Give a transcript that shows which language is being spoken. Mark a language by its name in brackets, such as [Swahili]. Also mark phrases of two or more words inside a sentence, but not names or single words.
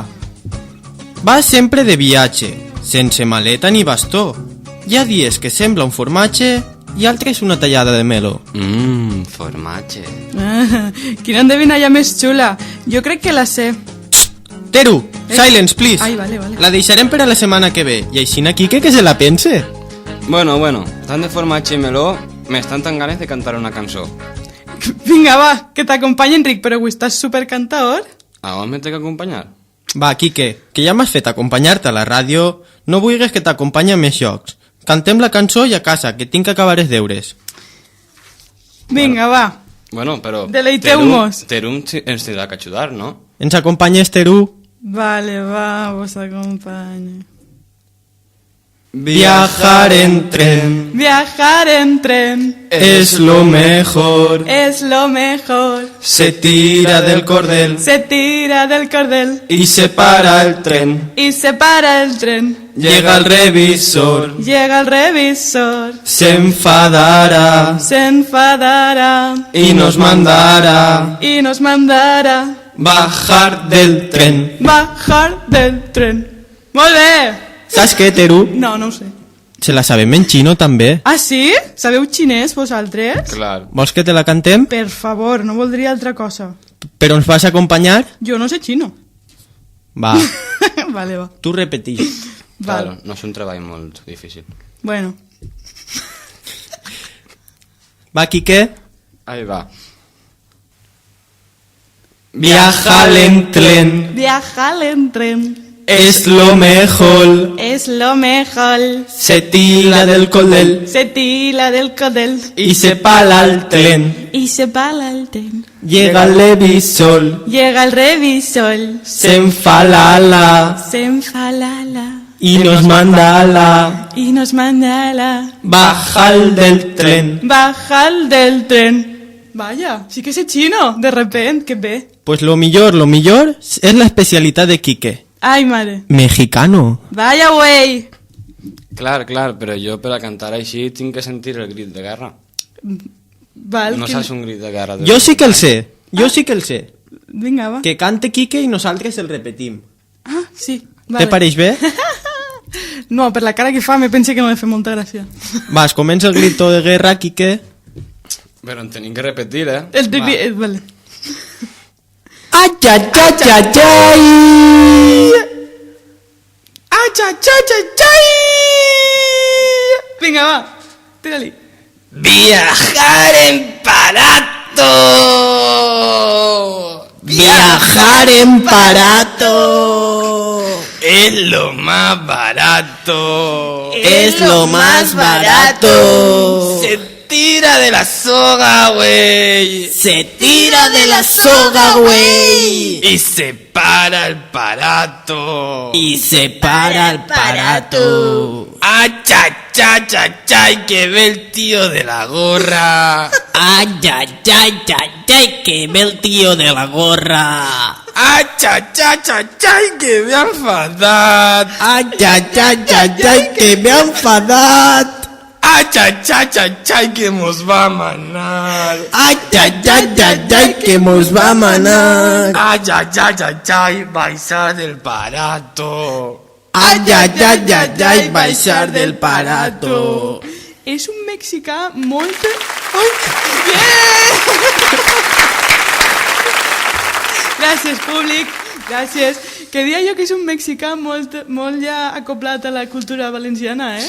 [Catalan] Va sempre de viatge, sense maleta ni bastó. Hi ha dies que sembla un formatge i altres una tallada de melo. Formatge. Ah, quina endevinalla més xula. Jo crec que la sé. Teru, [English] silence, please. [Catalan] Ai, vale, vale. La deixarem per a la setmana que ve i així aquí que se la pense. Bueno, tant de formatge i meló, m'estan tan ganes de cantar una cançó. Vinga, va, que t'acompanya Enric, però avui estàs supercantaor. A on me té que acompanyar? Va, Quique, que ja m'has fet acompanyar-te a la ràdio, no vulguis que t'acompanyi a més jocs. Cantem la cançó i a casa, que tinc que acabar els deures. Vinga, va. Bueno, però... Deleiteu-mos. Teru ens tindrà que ajudar, no? Ens acompanyes, Teru? Vale, va, vos acompanya. [Spanish] Viajar en tren Viajar en tren es lo mejor. es lo mejor. Se tira del cordel Se tira del cordel y se para el tren. y se para el tren. Llega el revisor, Llega el revisor, se enfadará se enfadará y nos mandará y nos mandará bajar del tren. bajar del tren. [Catalan] Molt bé! Saps què, Teru? No, no ho sé. Se la sabem en xino, també. Ah, sí? Sabeu xinès, vosaltres? Clar. Vols que te la cantem? Per favor, no voldria altra cosa. Però ens vas acompanyar? Jo no sé xino. Va, Vale, va. tu repetís. Claro, Vale. no és un treball molt difícil. Bueno. Va, Quique. [Spanish] Ahí va. Viajar en tren Viajar en tren es lo mejor. es lo mejor. Se tira del cordel Se tira del cordel y se para el tren. y se para el tren. Llega el revisor, Llega el revisor, se enfalala se enfalala y nos mandala y nos manda a la bajar del tren. bajar del tren. Vaya, sí que sé chino, de repente, qué ve. Pues lo millor es la especialidad de Quique. Ay, madre. Mexicano. Vaya, güey. [Catalan] Clar, però jo per a cantar així tinc que sentir el crit de guerra. Val, No que- saps un crit de guerra. De... Jo sí que el sé, jo sí que el sé. Vinga, va. Que cante Quique i nosaltres el repetim. Ah, sí. Te pareix bé? No, per la cara que fa me pense que no li fa molta gràcia. Vas, comença el [Spanish] grito de guerra, [Catalan] Quique. Però en tenim que repetir, eh? El de... Vale. Ai, ai, ai, ai, ai. ¡Ah, cha, cha, cha, [Spanish] chay! Venga, va. Tírali. Viajar en barato. Viajar en barato. Es lo más barato. Es lo más barato. Se tira de la soga, güey. Se tira de la soga, güey. Y se para el parato. Y se para el parato. ¡Ah, cha, cha, cha, cha! Que ve el tío de la gorra. Ay, ay, ay, ay, ay, que ve el tío de la gorra. ¡Ah, cha, cha, cha, cha! Que me ha enfadat. Ay, ay, ay, ay, ay, que me ha enfadat. ¡Ah, cha, cha, cha, cha! Que mos va a manar. Ay, ay, ay, ay, ay, que mos va a manar. ¡Ah, cha, cha, cha, cha! [Catalan] Baixar del parato. Ay, ay, ay, ay, ay, baixar del parato. És un mexicà molt... Ai, yeah! Gràcies, públic. Gràcies. Que dia jo que és un mexicà molt ja acoplat a la cultura valenciana, eh?